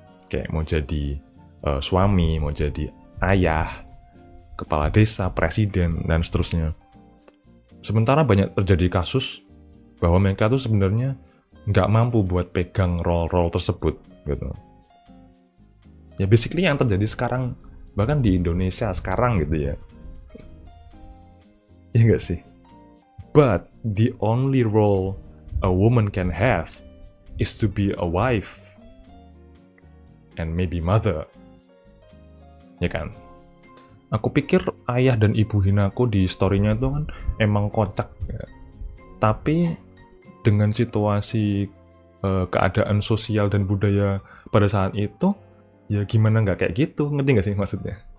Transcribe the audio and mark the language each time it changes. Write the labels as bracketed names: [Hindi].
[Indonesian] Kayak mau jadi suami, mau jadi ayah, kepala desa, presiden, dan seterusnya. Sementara banyak terjadi kasus bahwa mereka tuh sebenarnya nggak mampu buat pegang role-role tersebut, gitu. Ya basically yang terjadi sekarang, bahkan di Indonesia sekarang gitu ya. Iya nggak sih? [English] But the only role a woman can have is to be a wife and maybe mother. [Indonesian] Ya kan? Aku pikir ayah dan ibu Hinako di story-nya itu kan emang kocak ya. Tapi dengan situasi keadaan sosial dan budaya pada saat itu, ya gimana nggak kayak gitu, ngerti nggak sih maksudnya?